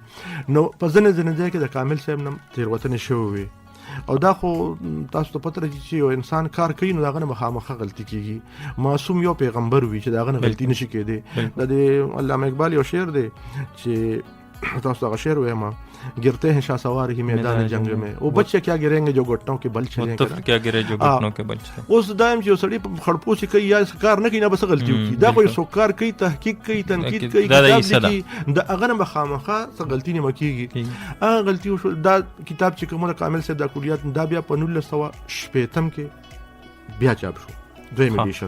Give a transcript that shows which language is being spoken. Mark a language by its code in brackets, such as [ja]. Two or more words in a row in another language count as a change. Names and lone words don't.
[ps] نو په ځینې ځای کې د کامل صاحب نه تېروتنې شوې وې. او دا خو تاسو ته پته لري چې یو انسان کار کوي نو د هغه نه مخامخه غلطي کېږي. معصوم یو پیغمبر وي چې د هغه نه غلطي نشي کېدی. د علامه اقبال یو شعر دی چې تاسو هغه شعر وایم [ur] گرتے ہیں شہسوار ہی میدان جنگ میں وہ بچے کیا گریں گے جو گھٹنوں کے بل چلیں گے کیا گرے جو گھٹنوں کے بل چلے. [ps] اوس دایم چې سړی په خړپو چې کوي یا کار نه کوي نه بس غلطي وکړي. دا خو یو کار کوي، تحقیق کوي، تنقید کوي، کتاب لیکي، د هغه نه مخامخه څه غلطي نه مکیږي. هغه غلطي وشو. دا کتاب چې کومه کامل صاحب د کلیات دا بیا په 1960 کې بیا چاپ شو، دویم ایډیشن.